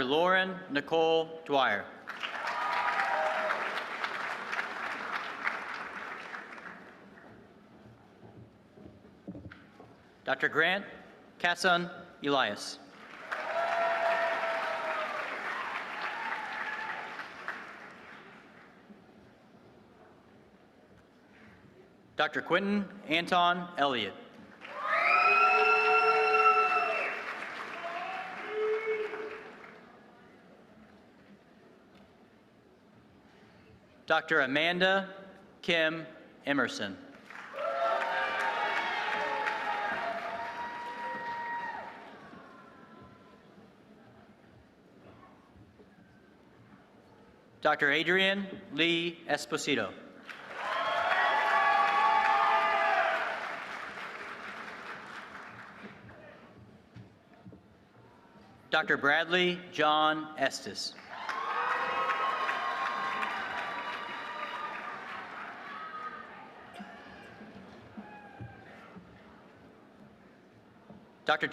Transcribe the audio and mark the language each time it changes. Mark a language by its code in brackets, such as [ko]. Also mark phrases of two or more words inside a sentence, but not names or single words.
[en] Lauren Nicole Dwyer. Dr. Grant Kasson Elias. Dr. Quentin Anton Elliott. Dr. Amanda Kim Emerson. Dr. Adrian Lee Esposito. Dr. Bradley John Estes. Dr.